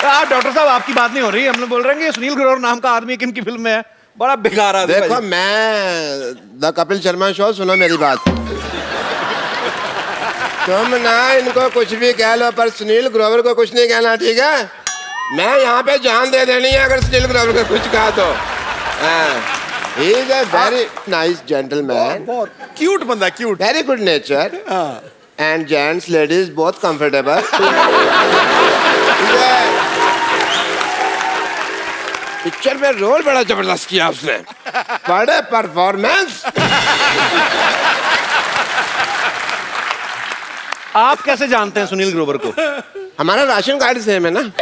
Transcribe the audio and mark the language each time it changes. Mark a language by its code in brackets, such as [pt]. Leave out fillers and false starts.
[hi] Doctor साहब आपकी बात नहीं हो रही, हम लोग बोल रहे हैं कि सुनील ग्रोवर नाम का आदमी किन की फिल्म में है, बड़ा बेकार आदमी। देखो मैं द कपिल शर्मा शो, सुनो मेरी बात। तुम ना इनको कुछ भी कह लो पर सुनील ग्रोवर को कुछ नहीं कहना, ठीक है? मैं यहाँ पे जान दे देनी है अगर सुनील ग्रोवर को कुछ कहा तो। [en] He is a very nice gentleman. [hi] बहुत क्यूट बंदा, cute, [en] very good nature. And gents, ladies, both comfortable. [hi] Picture में रोल बड़ा जबरदस्त किया उसने, बड़े परफॉर्मेंस। आप कैसे जानते हैं सुनील ग्रोवर को? हमारा राशन कार्ड सेम है ना।